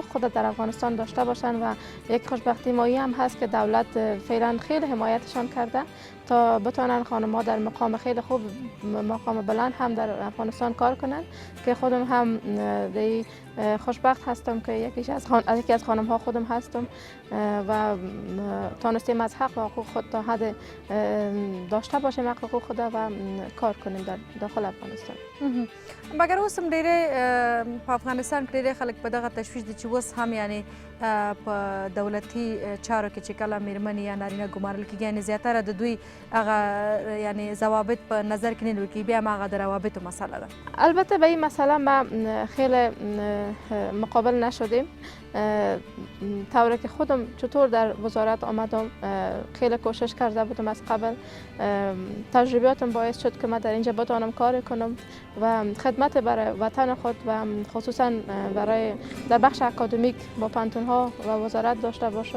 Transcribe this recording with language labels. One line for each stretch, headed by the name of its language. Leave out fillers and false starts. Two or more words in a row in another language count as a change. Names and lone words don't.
Persian: خود در افغانستان داشته باشند و یک خوشبختی مایی هم هست که دولت فعلا خیلی حمایتشان کرده تا بتوانند خانم‌ها در مقام خیلی خوب، مقام بلند هم در افغانستان کار کنند که خودم هم دی خوشبخت هستم که یکی از خانم‌ها خودم هستم و تانستیم از حق و حقوق خود تا حد داشته باشیم حق حقوق خود و کار کنیم در داخل افغانستان.
Pashto: مګر اوس هم ډېری په افغانستان کې ډېری خلک په دغه تشویش دي چې اوس هم یعنی په دولتي چارو کې چې کله میرمنې یا نارینه ګمارل کېږي یعنې زیاتره د دوی هغه یعنی ضوابط په نظر کې نه نیول کېږي، بیا هم هغه د روابطو مسئله ده.
Persian: البته به این مسئله ما خیلی مقابل نشدیم. طوری که خودم چطور در وزارت آمدم خیلی کوشش کرده بودم از قبل. تجربیاتم باعث شد که من در اینجا بتوانم کار کنم و خدمت برای وطن خود و خصوصا برای در بخش اکادمیک با پانتونها و وزارت داشته باشم.